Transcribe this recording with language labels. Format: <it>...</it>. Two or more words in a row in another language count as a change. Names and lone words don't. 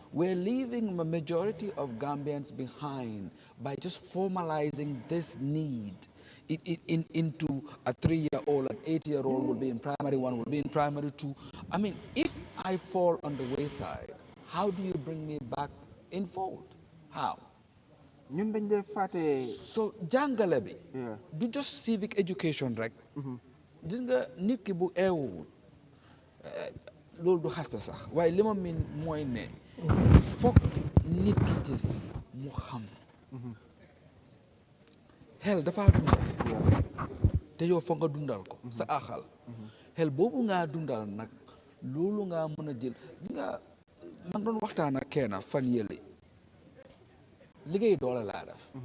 <en>We're leaving a majority of Gambians behind by just formalizing this need into a 3-year-old, an 8-year-old will be in primary 1, will be in primary 2. I mean, if I fall on the wayside, how do you bring me back in fold? How? So</en> <wo>jàngale bi. du</wo> <en>just civic education</en> <wo>rek. gis nga nit ki bu eewul loolu du xasta sax waaye li ma miin mooy ne foog nit ki gis mu xam xel dafa dundal te yow foog nga dundal ko sa axal xel boobu ngaa dundal nag loolu ngaa mën a jël nga man doon waxtaan ak kenn fan yële liggéey doole laa def</wo>